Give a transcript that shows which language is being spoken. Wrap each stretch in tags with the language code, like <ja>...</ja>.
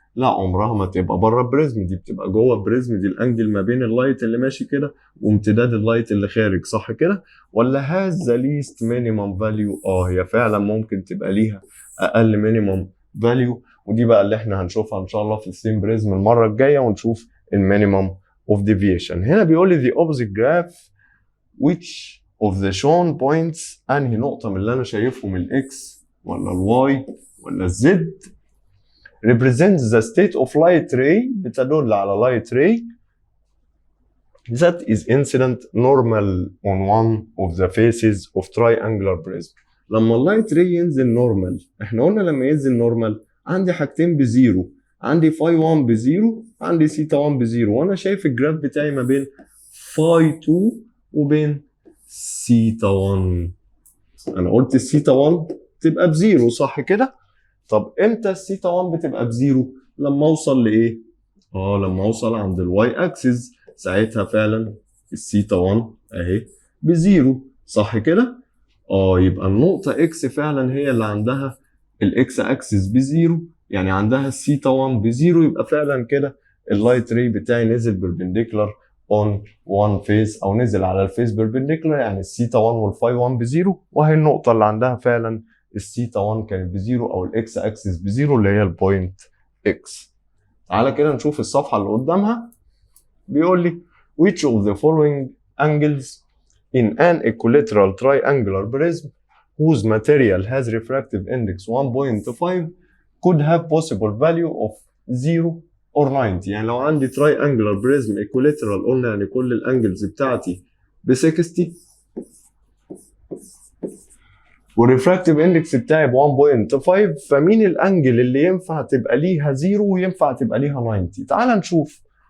<ar>لا عمرها ما تبقى بره البريزم، دي بتبقى جوه البريزم، دي الانجل ما بين اللايت اللي ماشي كده وامتداد اللايت اللي خارج، صح كده؟ ولا</ar> <en>has the least minimum value؟</en> <ar>هي فعلا ممكن تبقى ليها اقل minimum value، ودي بقى اللي احنا هنشوفها ان شاء الله في السيم بريزم المره الجايه، ونشوف المينيمم اوف ديفيشن. هنا بيقول لي</ar> <en>the opposite graph which of the shown points،</en> <ar>انهي نقطه من اللي انا شايفهم الاكس ولا الواي ولا الزد</ar> <en>represents the state of light ray،</en> <ar>بتدل على</ar> <en>light ray that is incident normal on one of the faces of triangular prism.</en> <ar>لما اللايت راي ينزل نورمال، احنا قلنا لما ينزل نورمال عندي حاجتين بزيرو، عندي فاي 1 بزيرو، عندي سيتا 1 بزيرو، وانا شايف الجراف بتاعي ما بين فاي 2 وبين سيتا 1. انا قلت السيتا 1 تبقى بزيرو، صح كده؟ طب امتى السيتا 1 بتبقى بزيرو؟ لما اوصل لايه؟ لما اوصل عند الواي اكسس، ساعتها فعلا السيتا 1 اهي بزيرو، صح كده؟ يبقى النقطة اكس فعلا هي اللي عندها الاكس اكسس بزيرو، يعني عندها السيتا 1 بزيرو، يبقى فعلا كده اللايت راي بتاعي نزل بيربنديكولار اون وان فيس، او نزل على الفيس بيربنديكولار، يعني السيتا 1 والفاي 1 بزيرو، وهي النقطة اللي عندها فعلا السيتا 1 كانت بزيرو او الاكس اكسس بزيرو اللي هي البوينت اكس. تعالى كده نشوف الصفحة اللي قدامها. بيقول لي</ar> <en>which of the following angles in an equilateral triangular prism whose material has refractive index 1.5 could have possible value of 0 or 90.</en> <ar>يعني لو عندي triangular prism equilateral، قلنا يعني كل الانجلز بتاعتي ب 60 والريفراكتيف اندكس بتاعي ب 1.5، فمين الانجل اللي ينفع تبقى ليها 0 وينفع تبقى ليها 90؟ تعال نشوف.</ar>